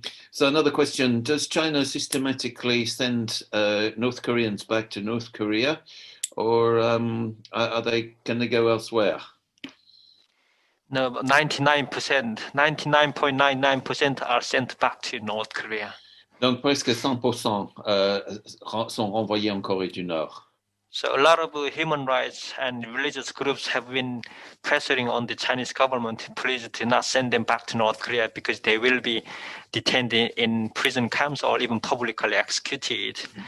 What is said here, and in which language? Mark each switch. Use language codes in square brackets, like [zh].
[en] So another question, does China systematically send North Koreans back to North Korea or are they going to go elsewhere? No, 99.99% are sent back to North Korea. [fr] Donc presque 100% sont renvoyés en Corée du Nord. [en] So a lot of human rights and religious groups have been pressuring on the Chinese government to please to not send them back to North Korea because they will be detained in prison camps or even publicly executed.